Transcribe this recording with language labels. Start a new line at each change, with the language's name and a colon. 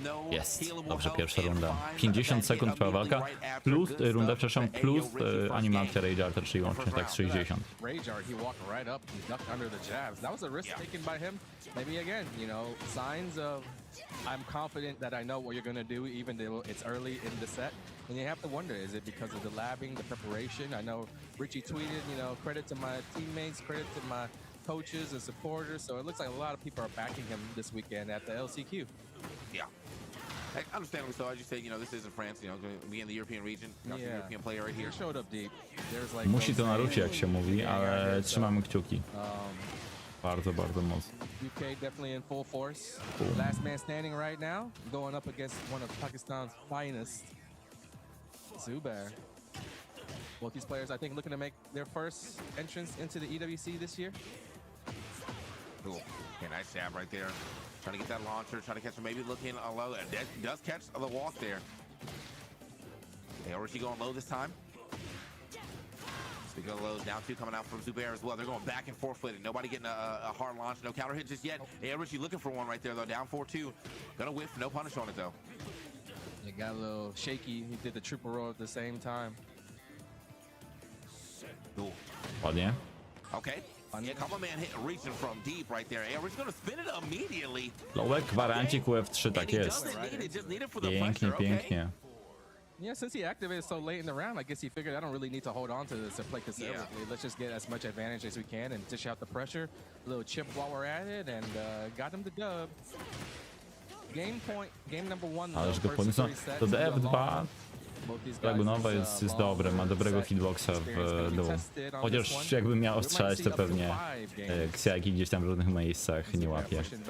Polish: Jest, dobrze, pierwsza runda. 50 sekund trwa walka, plus runda, przepraszam, plus animacja Rageharda, czyli łącznie tak z 60.
English: Ragehard, he walked right up, he ducked under the jabs. That was a risk taken by him. Maybe again, you know, signs of I'm confident that I know what you're gonna do, even though it's early in the set. And you have to wonder, is it because of the labbing, the preparation? I know Richie tweeted, you know, credit to my teammates, credit to my coaches and supporters. So it looks like a lot of people are backing him this weekend at the LCQ. Yeah. Understandably so, as you said, you know, this isn't France, you know, going to be in the European region. Got some European player right here. He showed up deep. There's like
Polish: Musi to narucie, jak się mówi, ale trzymamy kciuki. Bardzo mocno.
English: UK definitely in full force. Last man standing right now, going up against one of Pakistan's finest, Zubair. Both these players, I think, looking to make their first entrance into the EWC this year. Cool. Okay, nice jab right there. Trying to get that launcher, trying to catch him, maybe looking low. That does catch the walk there. Okay, or is he going low this time? So they go low, down 2 coming out from Zubair as well. They're going back and forth with it. Nobody getting a hard launch, no counter hit just yet. Hey, Richie looking for one right there though, down 4-2. Gonna whiff, no punish on it though. It got a little shaky. He did the triple roll at the same time. Cool.
Polish: Ładnie.
English: Okay. Yeah, couple man hit reaching from deep right there. Hey, Richie's gonna spin it immediately.
Polish: Lołek, gwarancik, UF3, tak jest. Pięknie.
English: Yeah, since he activated so late in the round, I guess he figured I don't really need to hold on to this or play conservatively. Let's just get as much advantage as we can and dish out the pressure. A little chip while we're at it, and got him the dub. Game point, game number 1.
Polish: Ależ go podniosą. To DF2 Dragunowa jest dobre, ma dobrego hitboxa w dół. Chociaż jakbym miał strzelać, to pewnie Ksiaki gdzieś tam w różnych miejscach nie łapie.